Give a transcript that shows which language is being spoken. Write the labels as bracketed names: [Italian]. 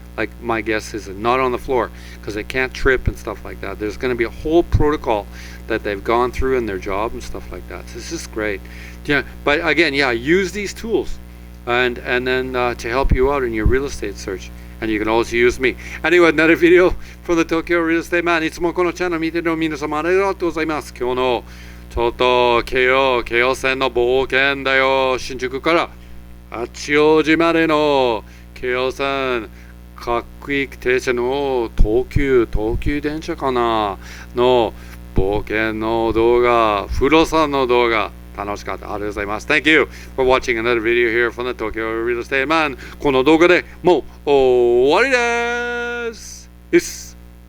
[English] Like my guess is not on the floor, because they can't trip and stuff like that. There's going to be a whole protocol that they've gone through in their job and stuff like that. So it's just great. Yeah, but again, yeah, use these tools and then to help you out in your real estate search. And you can also use me. Anyway, another video from the Tokyo Real Estate Man. [Japanese] いつもこのチャンネル見てる皆様ありがとうございます。今日のちょっと京王線の冒険だよ。新宿から八王子までの京王線各駅停車の東急電車かなの冒険の動画、風呂さんの動画、楽しかった。ありがとうございます。 [English] Thank you for watching another video here from the Tokyo Real Estate Man. [Japanese] この動画でもう終わりです。